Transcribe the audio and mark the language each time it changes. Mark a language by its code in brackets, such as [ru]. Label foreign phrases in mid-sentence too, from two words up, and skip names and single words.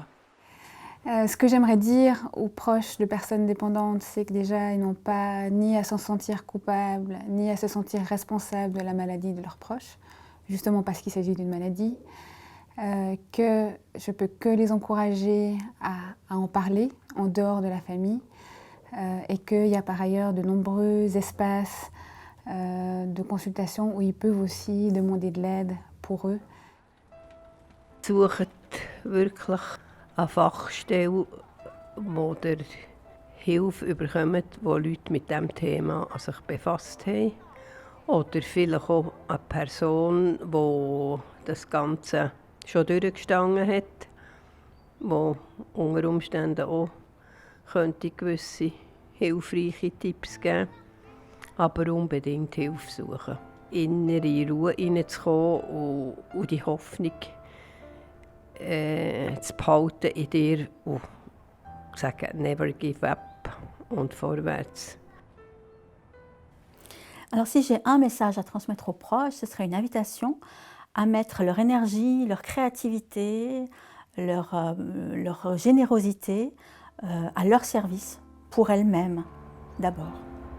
[fr] Ce que j'aimerais dire aux proches de personnes dépendantes, c'est que déjà, ils n'ont pas ni à s'en sentir coupables, ni à se sentir responsables de la maladie de leurs proches, justement parce qu'il s'agit d'une maladie, que je peux que les encourager à en parler en dehors de la famille, et qu'il y a par ailleurs de nombreux espaces de consultation où ils peuvent aussi demander de l'aide pour eux. [de] Sucht wirklich eine Fachstelle, wo ihr Hilfe bekommt, wo Leute mit diesem Thema an sich befasst haben. Oder vielleicht auch eine Person, die das Ganze schon durchgestanden hat, die unter Umständen auch könnte gewisse hilfreiche Tipps geben, aber unbedingt Hilfe suchen. Innere Ruhe hineinzukommen und die Hoffnung zu behalten in dir und zu sagen, [en] never give up [de] und vorwärts. [fr] Alors si j'ai un message à transmettre aux proches, ce serait une invitation à mettre leur énergie, leur créativité, leur générosité à leur service, pour elles-mêmes d'abord.